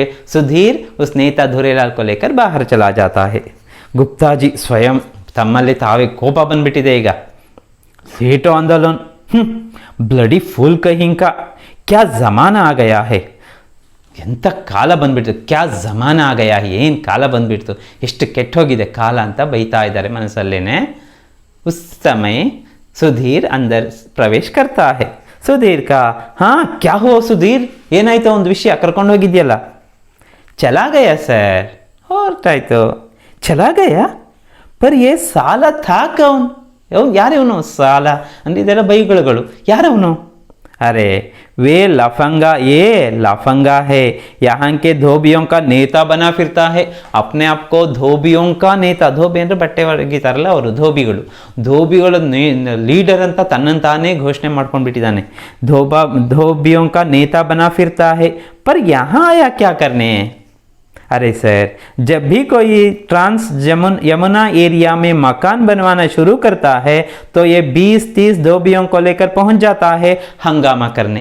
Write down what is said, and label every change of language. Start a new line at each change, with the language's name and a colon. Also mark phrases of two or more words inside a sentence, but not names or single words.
Hindi: सुधीर उस नेता धुरेलाल को लेकर बाहर चला जाता है. गुप्ता जी स्वयं
Kannada: ತಮ್ಮಲ್ಲಿ ತಾವೇ ಕೋಪ ಬಂದ್ಬಿಟ್ಟಿದೆ ಈಗ.
Hindi: लेटो आंदोलन,
English: bloody fool
Hindi: कहीं का, क्या जमाना आ गया है.
Kannada: ಎಂಥ ಕಾಲ ಬಂದ್ಬಿಡ್ತು,
Hindi: क्या ज़माना आ गया,
Kannada: ಏನು ಕಾಲ ಬಂದ್ಬಿಡ್ತು, ಎಷ್ಟು ಕೆಟ್ಟೋಗಿದೆ ಕಾಲ ಅಂತ ಬೈತಾ ಇದ್ದಾರೆ ಮನಸ್ಸಲ್ಲೇನೆ.
Hindi: उस समय सुधीर अंदर प्रवेश करता है. सुधीर का, हाँ क्या हो सुधीर,
Kannada: ಏನಾಯ್ತು, ಒಂದು ವಿಷಯ ಕರ್ಕೊಂಡು ಹೋಗಿದ್ಯಲ್ಲ?
Hindi: चला गया सर, ಹೊರಟಾಯ್ತು. चला गया पर ये साला था कौन?
Kannada: ಯಾರವನು ಸಾಲ ಅಂದರೆ ಇದೆಲ್ಲ ಬೈಗಳು. ಯಾರವನು?
Hindi: अरे वे लफंगा है, यहाँ के धोबियों का नेता बना फिरता है. अपने आप को धोबियों का नेता, धोबಿ
Kannada: ಅಂದರೆ ಬಟ್ಟೆ ಒಗೆತಾರಲ್ಲ ಅವರು, ಧೋಬಿಗಳ ಲೀಡರ್ ಅಂತ ತನ್ನನ್ನು ತಾನೇ ಘೋಷಣೆ ಮಾಡ್ಕೊಂಡ್ಬಿಟ್ಟಿದ್ದಾನೆ.
Hindi: धोबियों का नेता बना फिरता है, पर यहाँ आया क्या करने? अरे सर, जब भी कोई ट्रांस यमुना एरिया में मकान बनवाना शुरू करता है तो ये 20-30 धोबियों को लेकर पहुंच जाता है हंगामा करने।